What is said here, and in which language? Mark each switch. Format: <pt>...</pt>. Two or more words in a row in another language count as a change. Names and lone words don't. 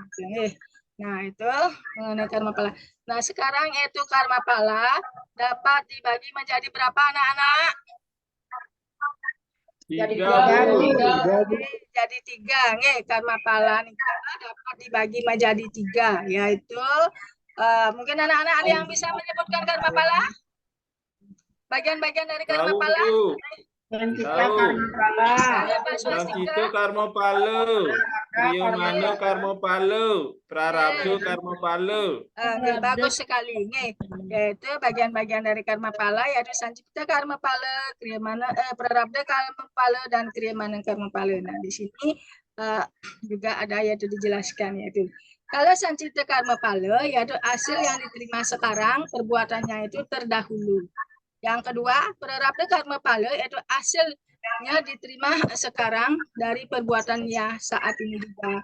<id>Nah, itu mengenai karma pala. Nah, sekarang yaitu karma pala dapat dibagi menjadi berapa anak-anak? Jadi 3. Karma pala dapat dibagi menjadi 3, yaitu mungkin anak-anak ada yang bisa menyebutkan karma pala? Bagian-bagian dari karma pala? Sancito karma pala, Priyamana karma pala, Prarabdha karma pala. Bagus sekali. Yaitu bagian-bagian dari karma pala yaitu Sancipta karma pala, Kriyamana Prarabdha karma pala dan Kriyamana karma pala. Nah, di sini juga ada yaitu dijelaskan yaitu kalau Sancipta karma pala yaitu hasil yang diterima sekarang perbuatannya itu terdahulu. Yang kedua, prarabdha karma pala yaitu hasilnya diterima sekarang dari perbuatannya saat ini juga.</id>